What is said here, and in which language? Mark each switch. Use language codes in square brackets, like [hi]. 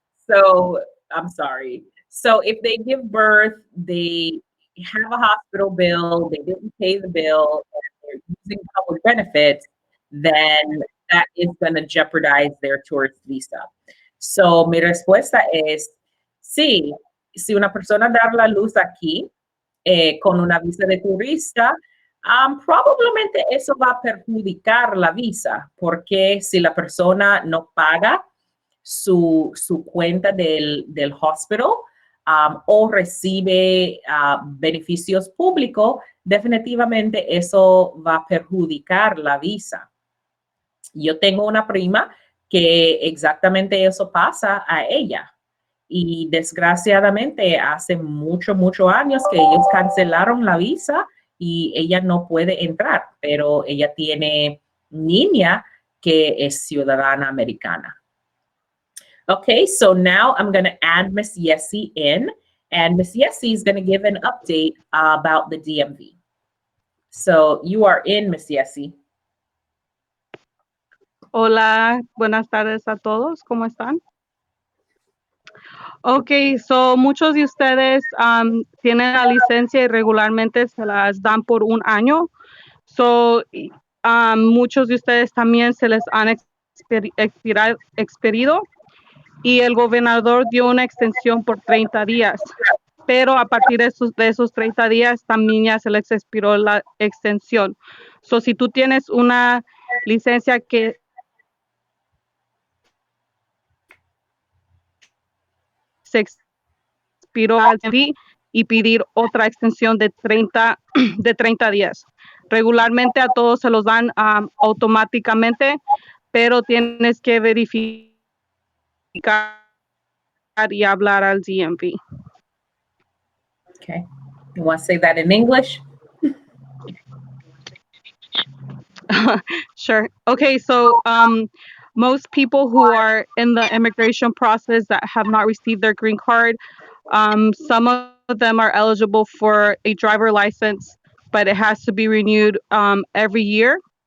[en] So I'm sorry. So if they give birth, they have a hospital bill, they didn't pay the bill, and they're using public benefits, then that is going to jeopardize their tourist visa. [es] So mi respuesta es sí, si una persona da la luz aquí con una visa de turista, probablemente eso va a perjudicar la visa, porque si la persona no paga su cuenta del hospital o recibe beneficios públicos, definitivamente eso va a perjudicar la visa. Yo tengo una prima que exactamente eso pasa a ella. Y desgraciadamente hace muchos años que ellos cancelaron la visa y ella no puede entrar, pero ella tiene niña que es ciudadana americana. [en] Okay, so now I'm going to add Miss Yessie in, and Miss Yessie is going to give an update about the DMV. So you are in, Miss Yessie. [es] Hola, buenas tardes a todos, ¿cómo están? Okay, so muchos de ustedes tienen la licencia y regularmente se las dan por un año. So, muchos de ustedes también se les han expedido y el gobernador dio una extensión por 30 días. Pero a partir de esos 30 días también ya se les expiró la extensión. So, si tú tienes una licencia que se expiró al DMV y pedir otra extensión de 30 días. Regularmente a todos se los dan automáticamente, pero tienes que verificar y hablar al DMV. [en] Okay. You want to say that in English? Sure. Okay, so most people who are in the immigration process that have not received their green card, some of them are eligible for a driver license, but it has to be renewed every year.